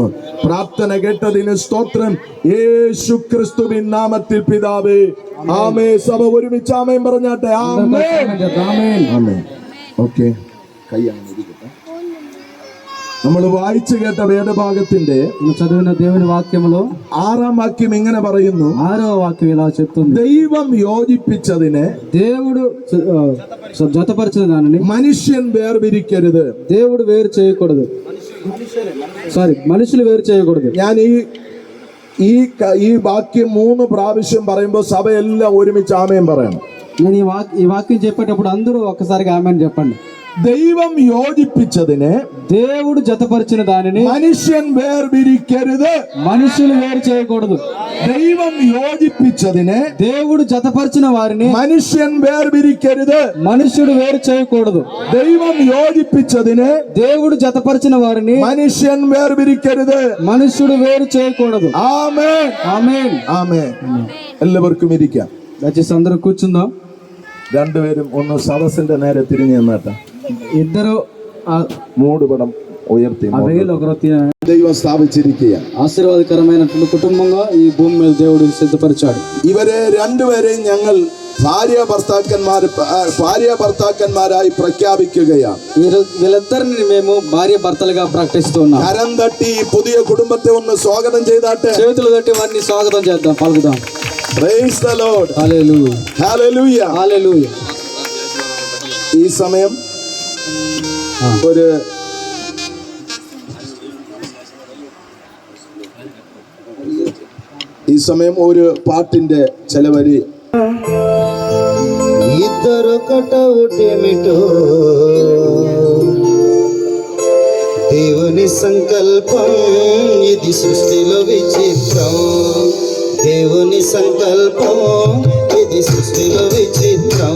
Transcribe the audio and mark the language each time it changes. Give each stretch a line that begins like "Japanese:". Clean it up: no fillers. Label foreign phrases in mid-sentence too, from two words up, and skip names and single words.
Malayalam: പ്രാർത്ഥന കേട്ടതിന് സ്തോത്രം. യേശു ക്രിസ്തുവിൻ നാമത്തിൽ പിതാവേ, ആമേൻ. സഭ ഒരുമിച്ച് ആമേൻ പറഞ്ഞാട്ടെ. ആമേൻ, ആമേൻ. ഓക്കെ, കൈ അങ്ങനെ ഇരിക്കട്ടെ. നമ്മൾ വായിച്ചു കേട്ട വേദഭാഗത്തിന്റെ
Telugu: చదివిన దేవుని వాక్యములో
Malayalam: 6ാം വാക്യം ഇങ്ങനെ പറയുന്നു.
Telugu: 6వ వాక్యం ఇలా చెప్తుంది,
Malayalam: ദൈവം യോജിപ്പിച്ചതിനെ
Telugu: దేవుడు జతపరిచిన దానిని
Malayalam: മനുഷ്യൻ വേർപിരിക്കരുത്.
Telugu: దేవుడు వేరు చేయకూడదు. మనుషులు వేరు చేయకూడదు.
Malayalam: ഞാൻ ഈ ഈ വാക്യം 3 പ്രാവശ്യം പറയുമ്പോൾ സഭയെല്ലാം ഒരുമിച്ച് ആമേൻ പറയണം.
Telugu: నేను ఈ వాక్యం చెప్పేటప్పుడు అందరూ ఒక్కసారిగా ఆమేన్ చెప్పండి.
Malayalam: ദൈവം യോജിപ്പിച്ചതിനെ
Telugu: దేవుడు జతపరిచిన దానిని
Malayalam: മനുഷ്യൻ വേർപിരിക്കരുത്.
Telugu: మనుషులు వేరు చేయకూడదు.
Malayalam: ദൈവം യോജിപ്പിച്ചതിനെ
Telugu: దేవుడు జతపరిచిన వారిని
Malayalam: മനുഷ്യൻ വേർപിരിക്കരുത്.
Telugu: మనుషుడు వేరు చేయకూడదు.
Malayalam: ദൈവം യോജിപ്പിച്ചതിനെ
Telugu: దేవుడు జతపరిచిన వారిని
Malayalam: മനുഷ്യൻ വേർപിരിക്കരുത്.
Telugu: మనుషుడు వేరు చేయకూడదు.
Malayalam: ആമേൻ
Telugu: ఆమేన్.
Malayalam: ആമേൻ. എല്ലാവർക്കും ഇരിക്കാം.
Telugu: దయచేసి అందరూ కూర్చుందాం.
Malayalam: രണ്ടുപേരും ഒന്ന് സദസ്സിന്റെ നേരെ തിരിഞ്ഞു നിന്നാട്ടെ.
Telugu: ఇద్దరు
Malayalam: മൂടുപടം ഉയർത്തി.
Telugu: ఒకరు
Malayalam: ദൈവം സ്ഥാപിച്ചിരിക്കുക.
Telugu: ఆశీర్వాదకరమైనటువంటి కుటుంబంగా ఈ భూమి మీద దేవుడు సిద్ధపరిచాడు.
Malayalam: ഇവരെ രണ്ടുപേരെയും ഞങ്ങൾ ഭാര്യ ഭർത്താക്കന്മാരായി പ്രഖ്യാപിക്കുകയാണ്.
Telugu: వీళ్ళిద్దరిని మేము భార్య భర్తలుగా ప్రకటిస్తూ ఉన్నాం.
Malayalam: കരം തട്ടി ഈ പുതിയ കുടുംബത്തെ ഒന്ന് സ്വാഗതം ചെയ്താട്ടെ.
Telugu: చేతులు తట్టి వారిని స్వాగతం చేద్దాం, పలుకుదాం.
English: Praise the Lord.
Telugu: హల్లెలూయా. Hallelujah. హల్లెలూయా.
Malayalam: ഈ സമയം ഒരു പാട്ടിന്റെ ചെലവരി.
Telugu: ఇద్దరొకటేమిటో దేవుని సంకల్పం, ఇది సృష్టిలో విచిత్రం. దేవుని సంకల్పం, ఇది సృష్టిలో విచిత్రం.